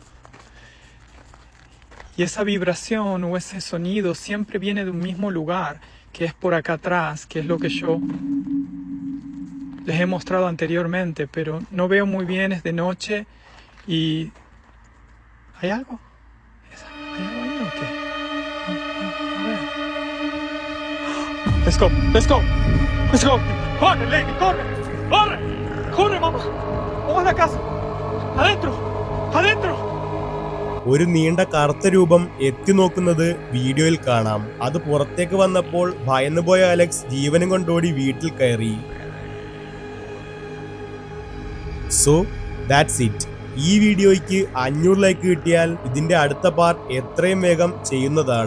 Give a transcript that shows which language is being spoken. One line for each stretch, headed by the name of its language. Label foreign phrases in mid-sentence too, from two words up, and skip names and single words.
Spanish: Y esa vibración o ese sonido siempre viene de un mismo lugar, que es por acá atrás, que es lo que yo les he mostrado anteriormente, pero no veo muy bien, es de noche y... ¿Hay algo? ¿Hay algo ahí o qué? No veo.
English: Let's go, let's go, let's go.
Spanish: Corre, Lady, corre, corre, corre, mamá. Vamos a la casa. Adentro, adentro.
Malayalam: ഒരു നീണ്ട കറുത്ത രൂപം എത്തി നോക്കുന്നത് വീഡിയോയിൽ കാണാം. അത് പുറത്തേക്ക് വന്നപ്പോൾ ഭയന്നുപോയ അലക്സ് ജീവനും കൊണ്ടോടി വീട്ടിൽ കയറി.
English: So that's it.
Malayalam: ഈ വീഡിയോയ്ക്ക് 500 ലൈക്ക് കിട്ടിയാൽ ഇതിന്റെ അടുത്ത പാർട്ട് എത്രയും വേഗം ചെയ്യുന്നതാണ്.